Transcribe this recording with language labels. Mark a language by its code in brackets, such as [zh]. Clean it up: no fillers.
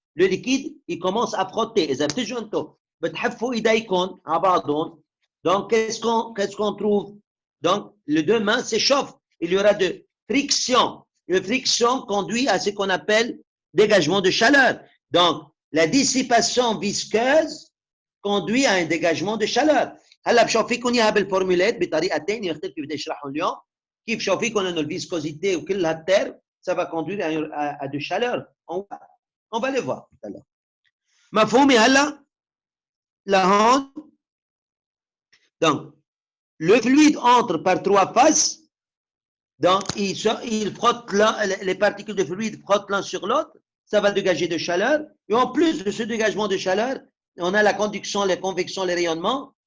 [fr] Le liquide, il commence à frotter. [ar] إذا بتجوا بتحفوا إيديكم على بعضهم. [fr] Donc, qu'est-ce qu'on trouve? Donc, les deux mains s'échauffent. Il y aura de friction. La friction conduit à ce qu'on appelle dégagement de chaleur. Donc, la dissipation visqueuse conduit à un dégagement de chaleur. [ar] هلا بشوفيكم اياها بالفورمولات بطريقه ثانيه اختي بدي اشرحهم اليوم كيف شوفيكم انه الفيسكوزيتي وكل هالترم [fr] ça va conduire à de chaleur. On va les voir tout à l'heure. [ar] مفهومي هلا لهون. [fr] Donc, le fluide entre par trois faces. Donc, il frotte les particules de fluide frottent l'un sur l'autre. Ça va dégager de chaleur. Et en plus de ce dégagement de chaleur, on a la conduction, la convection, les rayonnements.